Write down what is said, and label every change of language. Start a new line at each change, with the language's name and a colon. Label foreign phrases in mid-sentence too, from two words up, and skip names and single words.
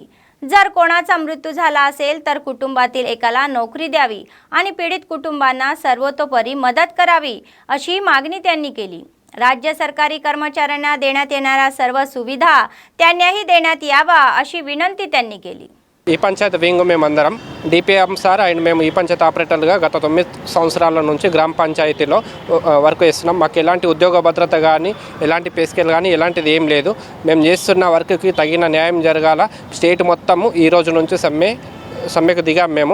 Marathi: जर कोणाचा मृत्यू झाला असेल तर कुटुंबातील एकाला नोकरी द्यावी आणि पीडित कुटुंबांना सर्वतोपरी मदत करावी अशी मागणी त्यांनी केली। राज्य सरकारी कर्मचाऱ्यांना देण्यात येणाऱ्या सर्व सुविधा त्यांनाही देण्यात यावा अशी विनंती त्यांनी केली।
Telugu: ఈ పంచాయతీ వింగ్ మేమందరం డిపిఎం సార్ అండ్ మేము ఈ పంచాయతీ ఆపరేటర్లుగా గత 9 సంవత్సరాల నుంచి గ్రామ పంచాయతీలో వర్క్ చేస్తున్నాం। మాకు ఎలాంటి ఉద్యోగ భద్రత కానీ ఎలాంటి పే స్కేల్ కానీ ఎలాంటిది ఏం లేదు। మేము చేస్తున్న వర్క్కి తగిన న్యాయం జరగాల। స్టేట్ మొత్తము ఈ రోజు నుంచి సమ్మెకు దిగాం మేము।